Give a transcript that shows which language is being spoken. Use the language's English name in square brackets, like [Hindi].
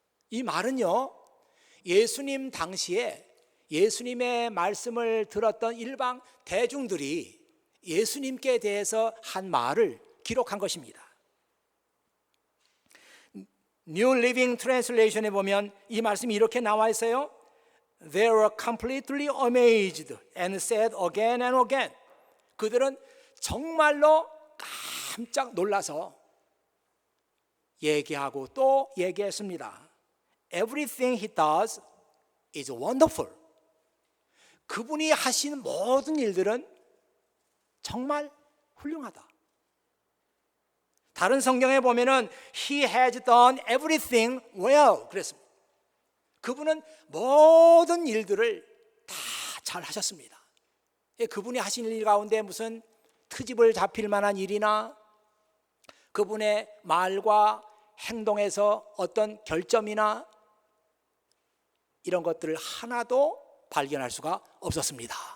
[Korean] 이 말은요, 예수님 당시에 예수님의 말씀을 들었던 일반 대중들이 예수님께 대해서 한 말을 기록한 것입니다. New Living Translation에 보면 이 말씀이 이렇게 나와 있어요. [English] They were completely amazed and said again and again. [Korean] 그들은 정말로 깜짝 놀라서 얘기하고 또 얘기했습니다. [English] Everything he does is wonderful. [Korean] 그분이 하시는 모든 일들은 정말 훌륭하다. 다른 성경에 보면은 [English] He has done everything well [Korean] 그랬습니다. 그분은 모든 일들을 다 잘 하셨습니다. 그분이 하신 일 가운데 무슨 트집을 잡힐 만한 일이나 그분의 말과 행동에서 어떤 결점이나 이런 것들을 하나도 발견할 수가 없었습니다.